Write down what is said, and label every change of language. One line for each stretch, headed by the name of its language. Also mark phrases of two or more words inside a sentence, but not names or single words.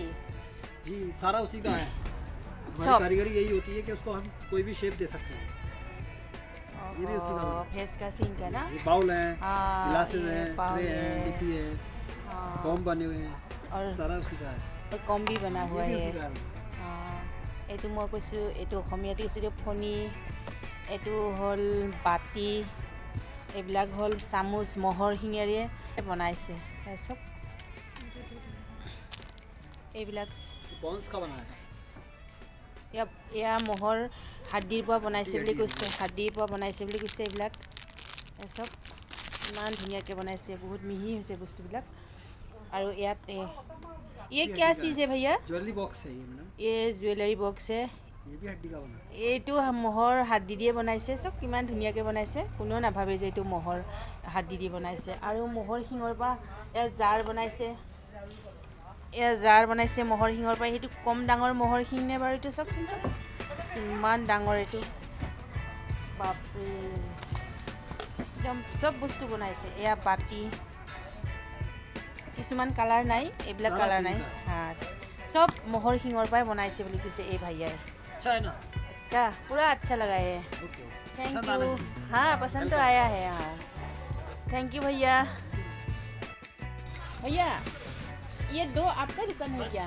Hindi: जी, सारा उसी का है। हमारी कारीगरी यही होती है कि उसको हम कोई भी शेप दे सकते हैं। ये भी उसी का बना है। भैंस का सींग का ना? ये बाउल हैं, गिलासेस हैं, बाउल ट्रे हैं, डिब्बी है, कॉम बने हुए हैं, और सारा उसी का है। और कॉम भी बना हुआ ये भी है। उसी का है।
Assamese: এইটো মই কৈছোঁ, এইটো অসমীয়াতে কৈছোঁ, এইটো ফণি, এইটো হ'ল বাতি, এইবিলাক হ'ল চামুচ, ম'হৰ শিঙেৰে বনাইছে চব। এইবিলাক
Hindi: बॉन्स का बना है।
Assamese: এয়া ম'হৰ হাড্ডিৰ পৰা বনাইছে বুলি কৈছে, হাড্ডিৰ পৰা বনাইছে বুলি কৈছে। এইবিলাক চব ইমান ধুনীয়াকৈ বনাইছে, বহুত মিহি হৈছে বস্তুবিলাক। আৰু ইয়াত
Hindi: ये क्या चीज़ है भैया?
English: jewellery box
Hindi: है ये मैडम। ये
English: jewellery box
Hindi: है। ये भी हड्डी का बना है।
Assamese: এইটো ম'হৰ হাড্ডি দিয়ে বনাইছে, চব কিমান ধুনীয়াকৈ বনাইছে। কোনেও নাভাবে যে এইটো ম'হৰ হাড্ডি দি বনাইছে। আৰু ম'হৰ শিঙৰ পৰা এয়া জাৰ বনাইছে, এয়া জাৰ বনাইছে ম'হৰ শিঙৰ পৰা। সেইটো কম ডাঙৰ ম'হৰ শিং নে বাৰু? এইটো চাওকচোন, চব কিমান ডাঙৰ এইটো, বাপৰে। একদম চব বস্তু বনাইছে। এয়া বাতি, কিছুমান কালাৰ নাই, এইবিলাক কালাৰ নাই। চব ম'হৰ শিঙৰ পৰা বনাইছে বুলি কৈছে এ ভাইয়া।
Hindi: अच्छा है ना? अच्छा, पूरा अच्छा लगा है।
English: thank you.
Hindi: हाँ पसंद तो आया है। हाँ
English: thank you
Hindi: भैया। भैया ये दो आपका दुकान है क्या?